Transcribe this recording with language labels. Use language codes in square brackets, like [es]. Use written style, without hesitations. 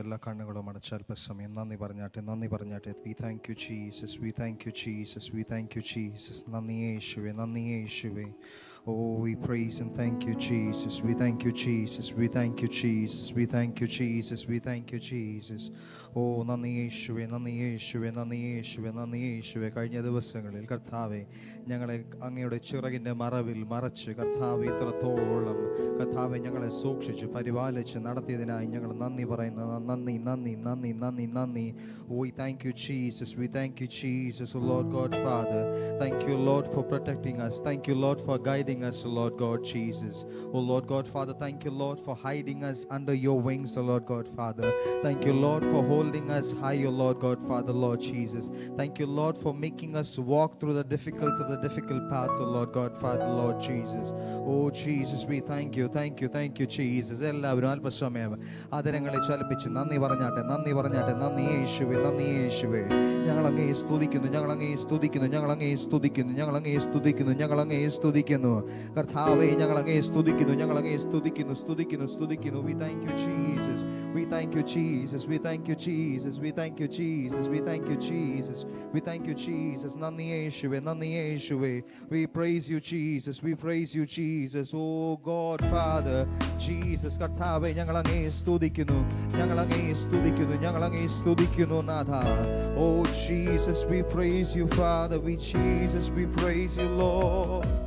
[ml] എല്ലാ കണ്ണുകളും അടച്ച അല്പസമയം നന്ദി പറഞ്ഞാട്ടെ, നന്ദി പറഞ്ഞാട്ടെ. [en] we thank you Jesus, [ml] V thank you Jesus, V thank you Jesus. നന്ദി യേശുവേ, നന്ദി യേശുവേ. [en] Oh, we praise and thank you, Jesus. We thank you, Jesus. We thank you, Jesus. We thank you, Jesus. We thank you, Jesus. [ml] Oh, നന്ദി യേശുവേ, നന്ദി യേശുവേ, നന്ദി യേശുവേ, നന്ദി യേശുവേ. കഴിഞ്ഞ ദിവസങ്ങളിൽ കർത്താവേ ഞങ്ങളെ അങ്ങയുടെ ചിറകിൻ്റെ മറവിൽ മറച്ച് കർത്താവേ ഇത്രത്തോളം കർത്താവെ ഞങ്ങളെ സൂക്ഷിച്ച് പരിപാലിച്ച് നടത്തിയതിനായി ഞങ്ങൾ നന്ദി പറയുന്നു. നന്ദി നന്ദി നന്ദി നന്ദി നന്ദി. [en] Oh, we thank you, Jesus. We thank you, Jesus. Oh, Lord God, Father. Thank you, Lord, for protecting us. Thank you, Lord, for guiding us, Lord God Jesus. Oh Lord God Father, thank you, Lord, for hiding us under your wings, oh Lord God Father. Thank you, Lord, for holding us high, oh Lord God Father, Lord Jesus. Thank you, Lord, for making us walk through the difficulties of the difficult paths, oh Lord God Father, Lord Jesus. Oh Jesus, we thank you, thank you, thank you, Jesus. [ml] എല്ലാവരും അല്പസമയം ആദരങ്ങളെ ചലിപ്പിച്ച് നന്ദി പറഞ്ഞാട്ടെ, നന്ദി പറഞ്ഞാട്ടെ. നന്ദി യേശുവേ, നന്ദി യേശുവേ. ഞങ്ങൾ അങ്ങയെ സ്തുതിക്കുന്നു, ഞങ്ങൾ അങ്ങയെ സ്തുതിക്കുന്നു, ഞങ്ങൾ അങ്ങയെ സ്തുതിക്കുന്നു, ഞങ്ങൾ അങ്ങയെ സ്തുതിക്കുന്നു, ഞങ്ങൾ അങ്ങയെ സ്തുതിക്കുന്നു. കർത്താവേ ഞങ്ങൾ അങ്ങയെ സ്തുതിക്കുന്നു, ഞങ്ങൾ അങ്ങയെ സ്തുതിക്കുന്നു, സ്തുതിക്കുന്നു, സ്തുതിക്കുന്നു. [en] We thank you, Jesus. We thank you, Jesus. We thank you, Jesus. We thank you, Jesus. We thank you, Jesus. We thank you, Jesus. [ml] നന്ദി യേശുവേ, നന്ദി യേശുവേ. [en] We praise you, Jesus. We praise you, Jesus. Oh God, Father, Jesus. [ml] കർത്താവേ ഞങ്ങൾ അങ്ങയെ സ്തുതിക്കുന്നു, ഞങ്ങൾ അങ്ങയെ സ്തുതിക്കുന്നു, ഞങ്ങൾ അങ്ങയെ സ്തുതിക്കുന്നു നാഥ. [en] Oh Jesus, we praise you, Father. We Jesus, we praise you, Lord.